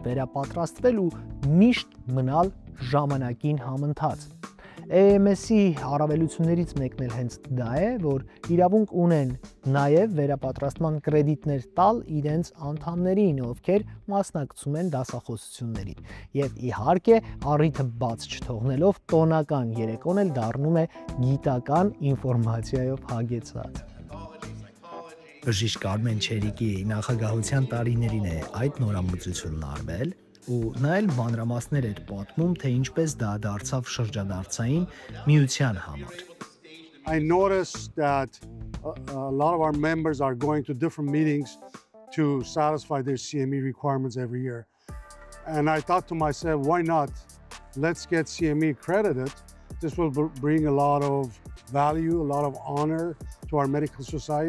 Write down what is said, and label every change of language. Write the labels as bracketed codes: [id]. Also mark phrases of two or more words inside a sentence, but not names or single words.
[hy] վերապատրաստվել ու միշտ մնալ ժամանակին համընթաց։ AAMS-ի առավելություններից մեկն էլ հենց դա է, որ իրավունք ունեն նաև վերապատրաստման կրեդիտներ տալ իրենց անդամներին, ովքեր մասնակցում են դասախոսություններին։ Եվ իհարկե, առիթը բաց չթողնելով, տոնական երեկոն էլ դառնում է գիտական ինֆորմացիայով հագեցած։ Բժիշկ Արմեն Չերիկի նախագահության տարիներին է այդ նորամուծությունն արվել, ու նա էլ մանրամասներ էր պատմում, թե ինչպես դա դարձավ շրջադարձային միության համար։ [en] I noticed that a lot of our members are going to different meetings to satisfy their CME requirements every year. And I thought to myself, why not? Let's get CME accredited. This will bring a lot of value, a lot of honor to our medical society.